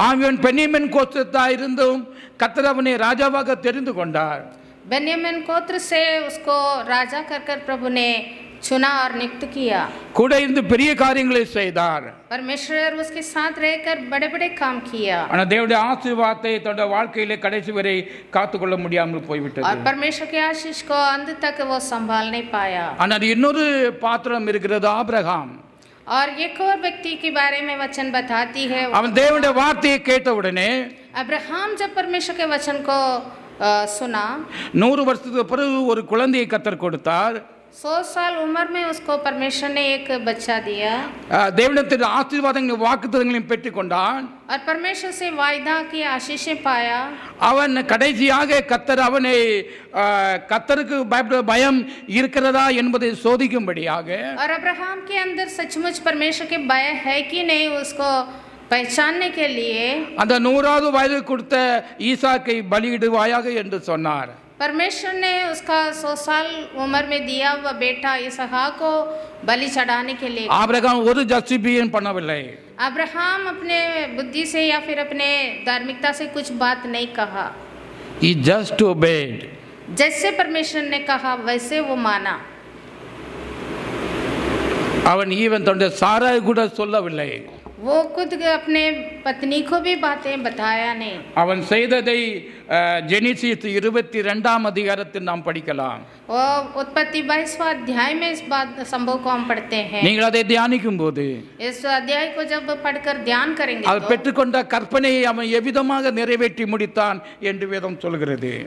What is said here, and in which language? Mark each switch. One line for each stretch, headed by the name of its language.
Tamil: ஆவியன் பென்யமின் கோத்திரத்தா இருந்தும் கர்த்தர் அவனை ராஜாவாக தெரிந்து கொண்டார்.
Hindi: बेन्यामीन गोत्र से उसको राजा कर कर प्रभु ने चुना और नियुक्त किया।
Tamil: கூட இருந்து பெரிய காரியங்களை செய்தார்.
Hindi: परमेश्वर उसके साथ रहकर बड़े बड़े काम किया।
Tamil: ஆனா தேவனுடைய ஆசீர்வாதத்தை தன்னுடைய வாழ்க்கையிலே கடைசி வரை காத்துக்கொள்ள முடியாமல் போய்விட்டது.
Hindi: और परमेश्वर के आशीष को अंत तक वो संभाल नहीं पाया।
Tamil: ஆனால் இன்னொரு பாத்திரம் இருக்கிறது, ஆபிரகாம்.
Hindi: और एक और व्यक्ति के बारे में वचन बताती है।
Tamil: அவன் தேவனுடைய வார்த்தையை கேட்டவுடனே
Hindi: अब्राहम जब परमेश्वर के वचन को सुना,
Tamil: 100 வருஷத்துக்கு பிறகு ஒரு குழந்தையை கர்த்தர் கொடுத்தார்.
Hindi: 100 साल उम्र में उसको परमेश्वर ने एक बच्चा दिया।
Tamil: தேவனிடத்தில் ஆசீர்வாதங்களையும் வாக்குத்தத்தங்களையும் பெற்றுக்கொண்டான்.
Hindi: और परमेश्वर से वायदा की आशीषें पाया।
Tamil: அவன் கடைசியாக கர்த்தர் அவனை கர்த்தருக்கு பயப்பட பயம் இருக்கிறதா என்பதை சோதிக்கும்படியாக,
Hindi: और अब्राहम के अंदर सचमुच परमेश्वर के भय है कि नहीं उसको पहचानने के लिए
Tamil: அந்த 100வது வயது கொடுத்த ஈசாக்கை பலியிடுவாயாக என்று சொன்னார்.
Hindi: परमेश्वर ने उसका 100 साल उम्र में दिया हुआ बेटा इसहाक को बलि चढ़ाने के लिए।
Tamil: ஆபிரகாம் ஒரு ஜஸ்டிஃபிகேஷன் பண்ணவில்லை.
Hindi: अब्राहम अपने बुद्धि से या फिर अपने धार्मिकता से कुछ बात नहीं कहा।
English: He just obeyed.
Hindi: जैसे परमेश्वर ने कहा वैसे वो माना।
Tamil: அவன் ஈவன் தன்னுடைய சாராய் கூட சொல்லவில்லை.
Hindi: वो खुद अपने पत्नी को भी बातें बताया नहीं।
Tamil: அவன் செய்ததை ஜெனிசிஸ் 22ஆம் அதிகாரத்தில் நாம் படிக்கலாம்.
Hindi: वो उत्पत्ति 22वां अध्याय में इस बात संभव को हम पढ़ते हैं।
Tamil: நீங்கள் அதை தியானிக்கும் போது
Hindi: इस अध्याय को जब पढ़कर ध्यान करेंगे
Tamil: அது பெற்றுக்கொண்ட கற்பனையை அவன் எவ்விதமாக நிறைவேற்றி முடித்தான் என்று வேதம் சொல்கிறது.